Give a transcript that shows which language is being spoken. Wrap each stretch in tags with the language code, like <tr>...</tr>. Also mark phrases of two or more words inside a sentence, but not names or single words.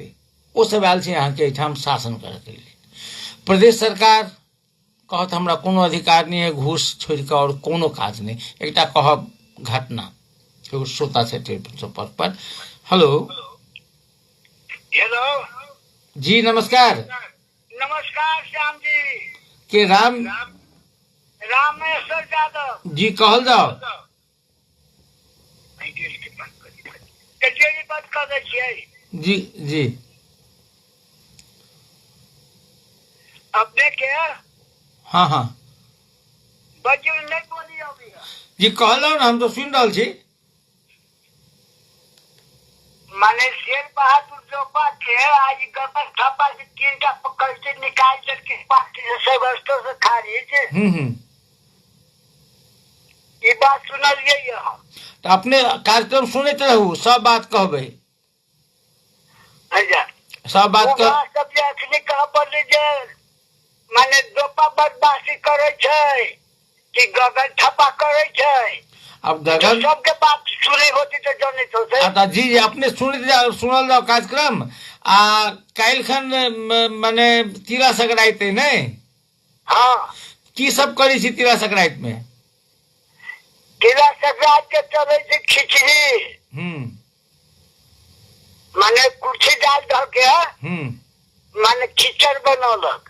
<mai>ओ सब आयल छै अहाँ के एठाम शासन करे के लेल। प्रदेश सरकार कहत हमरा कोनो अधिकार नहीं है, घूस छोड़ के और कोनो काज नहीं। एकटा कहब घटना, एगो श्रोता छै टेलीफोन संपर्क पर। हेलो जी, नमस्कार। नमस्कार श्याम जी। के रामेश्वर यादव जी कहल जाओ। डिटेल के बात करी तो जे बात कर रहे छियै जी जी अपने के हाँ हाँ बजू नहीं बोली अभी जी कहलो ना, हम तो सुन रहा छी। माने शेर बहादुर जोपा के आज गबर थप्पा से 3टा पकड़ के निकाल करके पार्टी से वस्तु से खारिज ये बात सुनलिए हम। तो अपने कार्यक्रम सुनते रहू, सब बात कहबे, अच्छा सब बात कह। सब जे अखनी कह पड़ले जे माने दोपा बदमाशी करे छै कि गगन थप्पा करे छै। अब गगन सबके बात सुने होती तो जाने तो से अच्छा जी जी अपने सुनल जाओ कार्यक्रम आ काल्हि खन माने तीला संक्रांति है ने। हाँ की सब करी छी तीला संक्रांति में? तिला संक्रांति के चले छै खिचड़ी माने कुर्सी डाल धर के माने खिचड़ बनौलक।</mai>